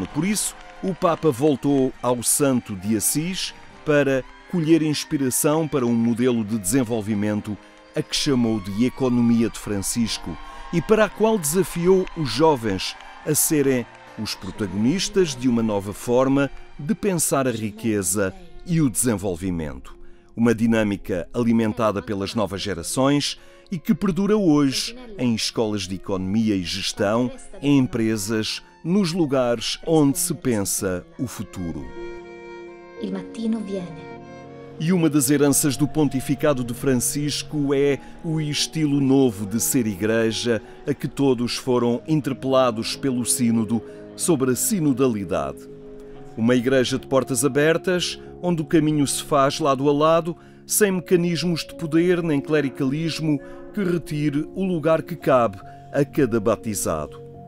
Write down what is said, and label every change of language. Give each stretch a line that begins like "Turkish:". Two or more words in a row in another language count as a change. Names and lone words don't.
Portuguese: Por isso, o Papa voltou ao Santo de Assis para colher inspiração para um modelo de desenvolvimento a que chamou de Economia de Francisco e para a qual desafiou os jovens a serem os protagonistas de uma nova forma de pensar a riqueza e o desenvolvimento. Uma dinâmica alimentada pelas novas gerações e que perdura hoje em escolas de economia e gestão, em empresas, nos lugares onde se pensa o futuro.
Italian: Il mattino viene
Portuguese: E uma das heranças do pontificado de Francisco é o estilo novo de ser igreja, a que todos foram interpelados pelo sínodo sobre a sinodalidade. Uma igreja de portas abertas, onde o caminho se faz lado a lado, sem mecanismos de poder nem clericalismo que retire o lugar que cabe a cada batizado.